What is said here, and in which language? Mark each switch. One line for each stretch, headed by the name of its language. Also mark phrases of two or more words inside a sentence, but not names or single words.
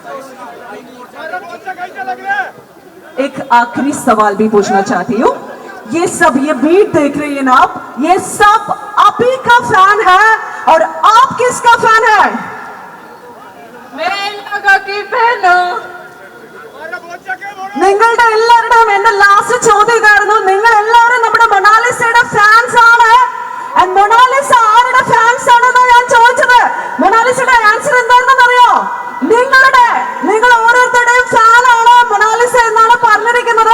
Hindi: एक आखिरी सवाल भी पूछना चाहती हूँ। ये सब, ये बीट देख रही है ना आप, ये सब आप ही का फैन है और आप किसका फैन है? मैं इन लोगों की फैन हूँ।
Malayalam: നിങ്ങളുടെ എല്ലാവരുടെയും എന്റെ ലാസ്റ്റ് ചോദ്യം ഇതായിരുന്നു, നിങ്ങൾ എല്ലാവരും നമ്മുടെ മൊണാലിസയുടെ ഫാൻസ് ആണ്. മൊണാലിസ ആരുടെ ഫാൻസ് ആണെന്ന് ഞാൻ ചോദിച്ചത്. മൊണാലിസയുടെ ആൻസർ എന്താണെന്ന് അറിയോ? നിങ്ങൾ ഓരോരുത്തരുടെയും ഫാൻ ആണ് മൊണാലിസ എന്നാണ് പറഞ്ഞിരിക്കുന്നത്.